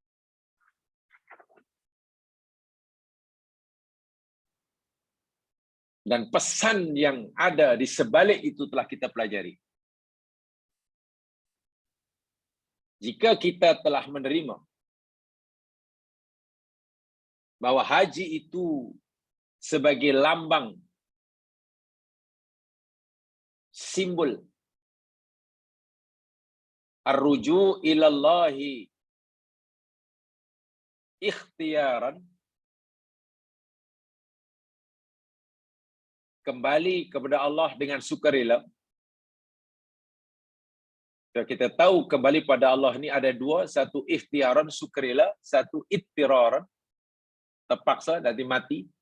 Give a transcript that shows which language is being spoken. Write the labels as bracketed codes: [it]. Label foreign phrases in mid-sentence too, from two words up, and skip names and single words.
[ms] Dan pesan yang ada di sebalik itu telah kita pelajari. Jika kita telah menerima bahwa haji itu sebagai lambang, simbol [ar] ar-ruju ilallahi ikhtiaran, [ms] kembali kepada Allah dengan sukarela. Kita tahu kembali pada Allah ini ada dua, satu ikhtiaran, sukarela, satu ittiraran, terpaksa nanti mati.